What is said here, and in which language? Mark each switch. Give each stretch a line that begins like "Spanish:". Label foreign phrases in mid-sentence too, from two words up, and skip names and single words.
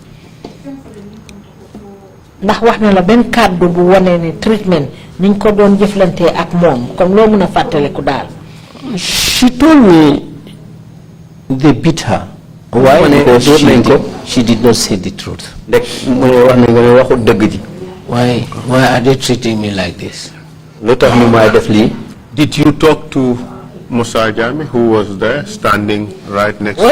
Wolof: ndax wax na la benn kàddu bu wane ne treatment niñ ko doon jëflantee ak moom comme loo mën a fàttaliku daal.
English: She told me they beat her. Why? Because she did not say the truth. Why are they treating me like this? Did you talk to Musa Jammeh, who was there, standing right next to you?